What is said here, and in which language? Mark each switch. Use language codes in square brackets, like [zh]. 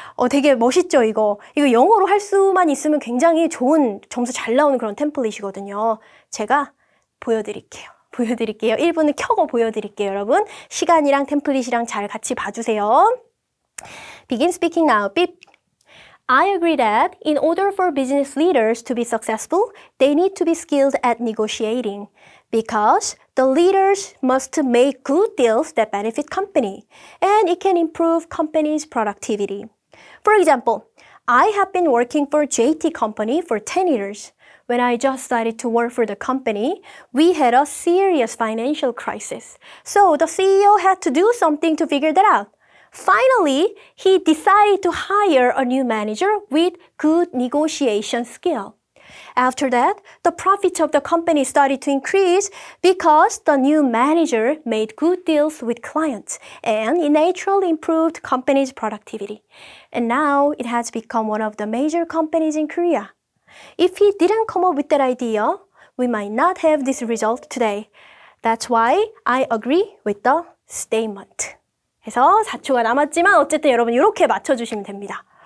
[ko] 되게 멋있죠, 이거. 이거 영어로 할 수만 있으면 굉장히 좋은 점수 잘 나오는 그런 템플릿이거든요. 제가 보여드릴게요. 1분을 켜고 보여드릴게요, 여러분. 시간이랑 템플릿이랑 잘 같이 봐주세요. [en] Begin speaking now. Beep. I agree that in order for business leaders to be successful, they need to be skilled at negotiating because the leaders must make good deals that benefit company and it can improve company's productivity. For example, I have been working for JT Company for 10 years. When I just started to work for the company, we had a serious financial crisis. So the CEO had to do something to figure that out. Finally, he decided to hire a new manager with good negotiation skill. After that, the profits of the company started to increase because the new manager made good deals with clients and it naturally improved company's productivity. And now it has become one of the major companies in Korea. If he didn't come up with that idea, we might not have this result today. That's why I agree with the statement. [ko] 해서 4초가 남았지만 어쨌든 여러분 이렇게 맞춰주시면 됩니다.